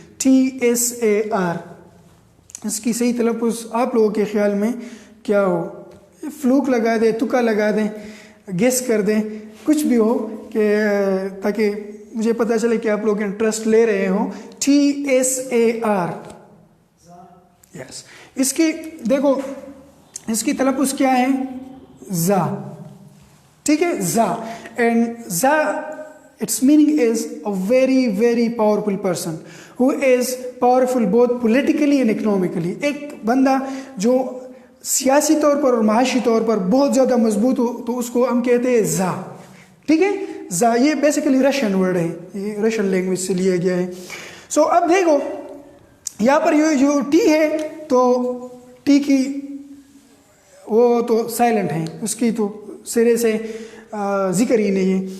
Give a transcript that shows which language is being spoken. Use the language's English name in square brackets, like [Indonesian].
[Urdu] TSAR اس کی صحیح تلفظ آپ لوگوں کے خیال میں کیا ہو؟ فلوک لگا دیں, تکا لگا دیں, گیس کر دیں, کچھ بھی ہو کہ تاکہ مجھے پتہ چلے کہ آپ لوگ انٹرسٹ لے رہے ہوں. TSAR یس اس کی دیکھو اس کی تلفظ کیا ہے؟ زا. ٹھیک ہے, زا. [English] And زا its meaning is a very powerful person who is powerful both politically and economically. [Urdu] ایک بندہ جو سیاسی طور پر اور معاشی طور پر بہت زیادہ مضبوط ہو تو اس کو ہم کہتے ہیں زا. ٹھیک ہے, زا یہ بیسیکلی رشین ورڈ ہے, یہ رشین لینگویج سے لیا گیا ہے. سو اب دیکھو یہاں پر یہ جو ٹی ہے تو ٹی کی وہ تو سائلنٹ ہے, اس کی تو سرے سے ذکر ہی نہیں ہے.